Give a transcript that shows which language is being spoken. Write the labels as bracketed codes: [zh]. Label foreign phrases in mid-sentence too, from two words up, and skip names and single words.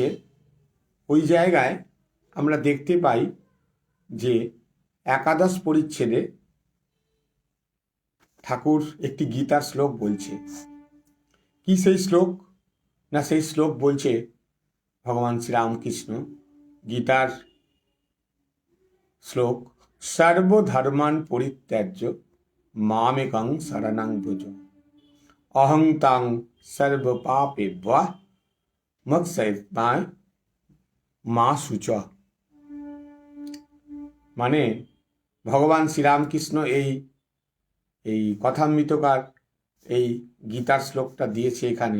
[bn] ওই জায়গায় আমরা দেখতে পাই যে একাদশ পরিচ্ছেদে ঠাকুর একটি গীতার শ্লোক বলছে। কি সেই শ্লোক? না, সেই শ্লোক বলছে ভগবান শ্রীরামকৃষ্ণ, গীতার শ্লোক, [sa] সর্বধর্মান পরিত্যাজ্য মামেকং শরণং ব্রজ, অহং তাং সর্বপাপেভ্যঃ মোক্ষয়িষ্যামি মা শুচঃ। [bn] মানে ভগবান শ্রীরামকৃষ্ণ এই কথামৃতকার এই গীতার শ্লোকটা দিয়েছে এখানে।